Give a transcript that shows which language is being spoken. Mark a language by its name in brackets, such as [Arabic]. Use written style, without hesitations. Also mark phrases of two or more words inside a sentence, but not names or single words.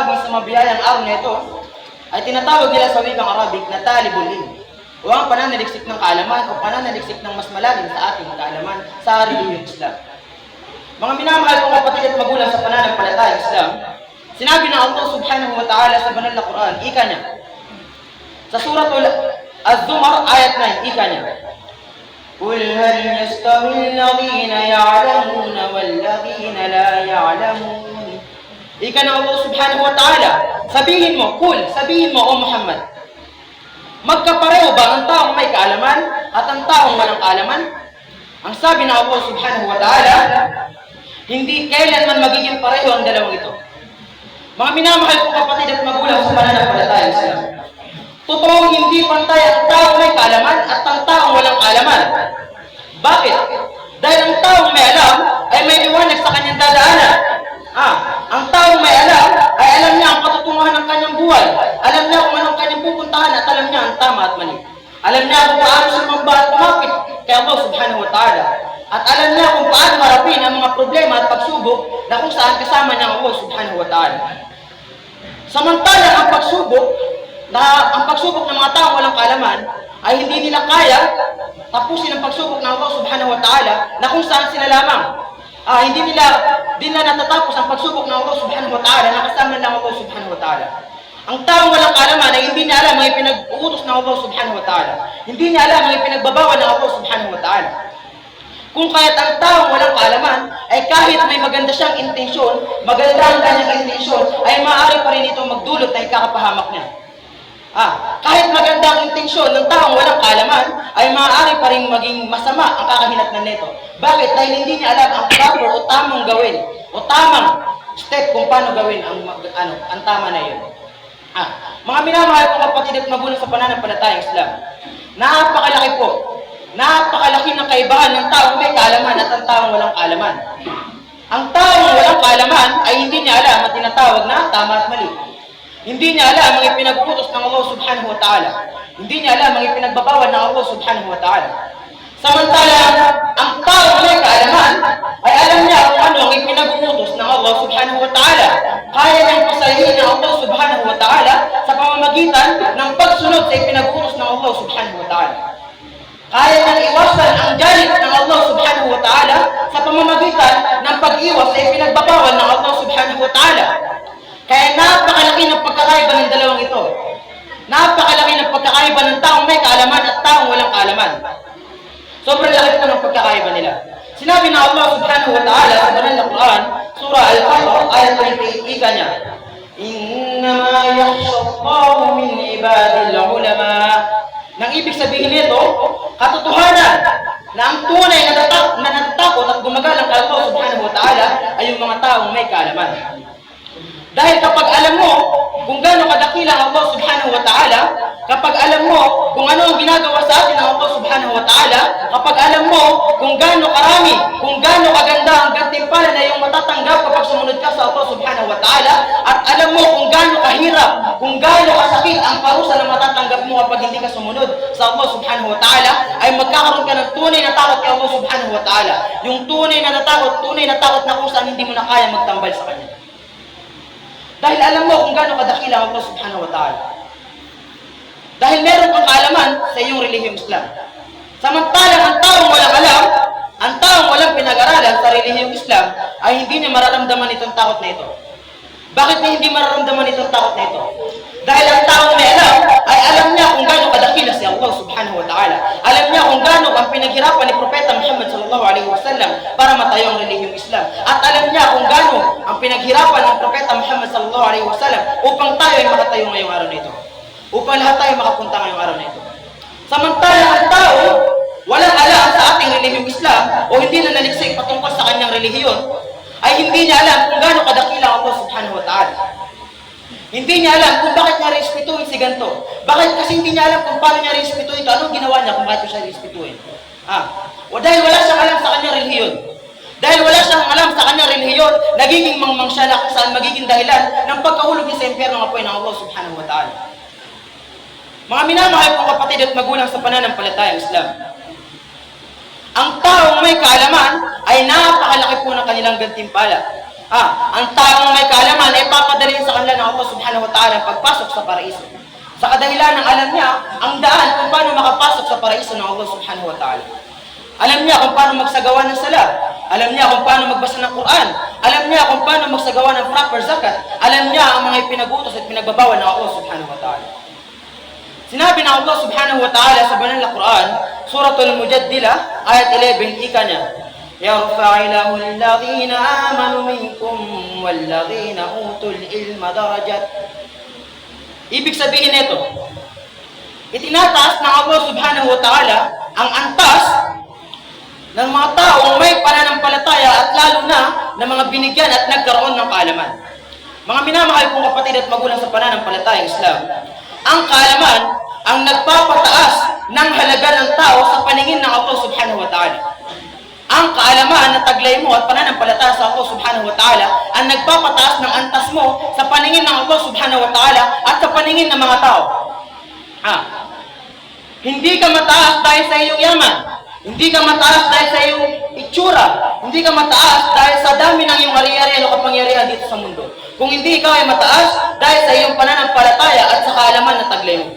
[Filipino] sa mabiyayang araw na ito ay tinatawag nila sa wikang Arabic na [Arabic] طالب العلم, [Filipino] o ang pananaliksik ng kaalaman o pananaliksik ng mas malalim sa ating kaalaman sa relihiyong Islam. Mga minamahal kong kapatid at magulang sa pananampalatayang Islam, sinabi ng Allah [Arabic] سبحانه وتعالى [Filipino] sa banal na Quran, ika niya, sa suratul Az-Zumar, ayat 9, ika niya, [Arabic] قُلْ هَلْ يَسْتَوِي الَّذِينَ يَعْلَمُونَ وَالَّذِينَ لَا يَعْلَمُونَ. [Filipino] Ika ng Allah [Arabic] سبحانه وتعالى, [Filipino] sabihin mo, sabihin mo, O Muhammad, magkapareho ba ang taong may kaalaman at ang taong walang kaalaman? Ang sabi ng Allah [Arabic] سبحانه وتعالى, [Filipino] hindi kailanman magiging pareho ang dalawang ito. Mga minamahal kong kapatid at magulang sa pananampalatayang Islam, totoong hindi pantay ang taong may kaalaman at ang taong walang kaalaman. Bakit? Dahil ang taong may alam ay may liwanag sa kanyang dadaanan. Ang taong may alam ay alam niya ang katotohanan ng kanyang buhay. Alam niya kung anong kanyang pupuntahan at alam niya ang tama at mali. Alam niya kung paano sumamba at kumapit kay Allah [Arabic] سبحانه وتعالى. [Filipino] At alam niya kung paano harapin ang mga problema at pagsubok na kung saan kasama niya ang Allah [Arabic] سبحانه وتعالى. [Filipino] Samantala ang pagsubok ng mga taong walang kaalaman ay hindi nila kaya tapusin ang pagsubok ng Allah [Arabic] سبحانه وتعالى [Filipino] na kung saan sila lamang. Hindi nila natatapos ang pagsubok ng Allah [Arabic] سبحانه وتعالى [Filipino] na kasama ng Allah [Arabic] سبحانه وتعالى. [Filipino] Ang taong walang kaalaman ay hindi niya alam ang ipinag-uutos ng Allah [Arabic] سبحانه وتعالى. [Filipino] Hindi niya alam ang ipinagbabawal ng Allah [Arabic] سبحانه وتعالى. [Filipino] Kung kaya't ang taong walang kaalaman ay kahit may maganda siyang intensyon, maganda ang kanyang intensyon, ay maaari pa rin ito magdulot na ikakapahamak niya. Kahit maganda ang intensyon ng taong walang kaalaman, ay maaari pa rin maging masama ang kakahinatnan nito. Bakit? Dahil hindi niya alam ang proper o tamang gawin, o tamang step kung paano gawin ang tama na yun. Mga minamahal kong kapatid at magulang sa pananampalatayang Islam, napakalaki ng kaibahan ng taong may kaalaman at ang taong walang kaalaman. Ang taong walang kaalaman ay hindi niya alam ang tinatawag na tama at mali. Hindi niya alam ang ipinag-utos ng Allah [Arabic] سبحانه وتعالى. [Filipino] Hindi niya alam ang ipinagbabawal ng Allah [Arabic] سبحانه وتعالى. [Filipino] Samantala, ang taong may kaalaman ay alam niya kung ano ang ipinag-utos ng Allah [Arabic] سبحانه وتعالى. [Filipino] Kaya niyang pasahin ng Allah [Arabic] سبحانه وتعالى [Filipino] sa pamamagitan ng pagsunod sa ipinag-utos ng Allah [Arabic] سبحانه وتعالى. [Filipino] Kaya niyang iwasan ang galit ng Allah [Arabic] سبحانه وتعالى [Filipino] sa pamamagitan ng pag-iwas sa ipinagbabawal ng Allah [Arabic] سبحانه وتعالى. [Filipino] Kaya napakalaki ng pagkakaiba ng dalawang ito. Napakalaki ng pagkakaiba ng taong may kaalaman at taong walang kaalaman. Sobrang laki po ng pagkakaiba nila. Sinabi na Allah [Arabic] سبحانه وتعالى [Filipino] sa banal na Quran, Surah Al-Baqarah, ayat 28, ika niya, [Arabic] إنما يخشى الله من عباده العلماء. [Filipino] Nang ibig sabihin nito, katotohanan na ang tunay na natatakot at gumagalang kay Allah subhanahu wa ta'ala ay yung mga taong may kaalaman. Dahil kapag alam mo kung gaano kadakila ang Allah [Arabic] سبحانه وتعالى, [Filipino] kapag alam mo kung ano ang ginagawa sa atin ng Allah [Arabic] سبحانه وتعالى, [Filipino] kapag alam mo kung gaano karami, kung gaano kaganda ang gantimpala na iyong matatanggap kapag sumunod ka sa Allah [Arabic] سبحانه وتعالى, [Filipino] at alam mo kung gaano kahirap, kung gaano kasakit ang parusa na matatanggap mo kapag hindi ka sumunod sa Allah [Arabic] سبحانه وتعالى, [Filipino] ay magkakaroon ka ng tunay na takot kay Allah [Arabic] سبحانه وتعالى. [Filipino] Yung tunay na takot na kung saan hindi mo na kaya magtambal sa Kanya. Dahil alam mo kung gaano kadakila ang Allah [Arabic] سبحانه وتعالى. [Filipino] Dahil meron kang kaalaman sa iyong relihiyong Islam. Samantalang ang taong walang alam, ang taong walang pinag-aralan sa relihiyong Islam, ay hindi niya mararamdaman itong takot na ito. Bakit niya hindi mararamdaman itong takot na ito? Dahil ang taong may alam, ay alam niya kung gaano kadakila si Allah [Arabic] سبحانه وتعالى. [Filipino] Alam niya kung gaano ang pinaghirapan ni Propeta Muhammad [Arabic] صلى الله عليه وسلم [Filipino] para matayo ang relihiyong Islam. At alam niya kung gaano ang pinaghirapan ng Propeta Muhammad [Arabic] صلى الله عليه وسلم [Filipino] upang tayo ay makatayo ngayong araw na ito. Upang lahat tayo makapunta ngayong araw na ito. Samantalang ang tao, walang alam sa ating relihiyong Islam o hindi na naliksik patungkol sa kanyang relihiyon, ay hindi niya alam kung gaano kadakila ang Allah [Arabic] سبحانه وتعالى. [Filipino] Hindi niya alam kung bakit niya respetuhin si ganito. Bakit kasi hindi niya alam kung paano niya respetuhin ito. Anong ginawa niya kung bakit siya respetuhin? Dahil wala siyang alam sa kanyang relihiyon. Dahil wala siyang alam sa kanyang relihiyon, nagiging mangmang siya na kung saan magiging dahilan ng pagkahulog niya sa impyerno ng apoy ng Allah [Arabic] سبحانه وتعالى. [Filipino] Mga minamahal kong kapatid at magulang sa pananampalatayang Islam, ang taong may kaalaman ay napakalaki po ng kanilang gantimpala. Ang taong may kaalaman ay papadalhin sa kanila ng Allah [Arabic] سبحانه سبحانه وتعالى [Filipino] ang pagpasok sa paraiso. Sa kadahilan ng alam niya ang daan kung paano makapasok sa paraiso ng Allah [Arabic] سبحانه وتعالى. [Filipino] Alam niya kung paano magsagawa ng sala. Alam niya kung paano magbasa ng Quran. Alam niya kung paano magsagawa ng proper zakat. Alam niya ang mga ipinagutos at pinagbabawal ng Allah [Arabic] سبحانه وتعالى. [Filipino] Sinabi ng Allah [Arabic] سبحانه وتعالى [Filipino] sa banal na Quran, Suratul Mujaddilah, ayat 11, ika niya, [Arabic] يَرْفَعِ الَّذِينَ آمَنُوا مِنْكُمْ وَالَّذِينَ أُوتُوا الْعِلْمَ دَرَجَاتٍ. [Filipino] Ibig sabihin nito, itinataas ng Allah [Arabic] سبحانه وتعالى [Filipino] ang antas ng mga taong may pananampalataya at lalo na ng mga binigyan at nagkaroon ng kaalaman. Mga minamahal kong kapatid at magulang sa pananampalatayang Islam, ang kaalaman ang nagpapataas ng halaga ng tao sa paningin ng Allah [Arabic] سبحانه وتعالى. [Filipino] Ang kaalaman na taglay mo at pananampalataya sa Allah [Arabic] سبحانه وتعالى [Filipino] ang nagpapataas ng antas mo sa paningin ng Allah [Arabic] سبحانه وتعالى [Filipino] at sa paningin ng mga tao. Hindi ka mataas dahil sa iyong yaman. Hindi ka mataas dahil sa iyong itsura. Hindi ka mataas dahil sa dami ng iyong ari-arian o kapangyarihan dito sa mundo. Kung hindi ikaw ay mataas dahil sa iyong pananampalataya at sa kaalaman na taglay mo.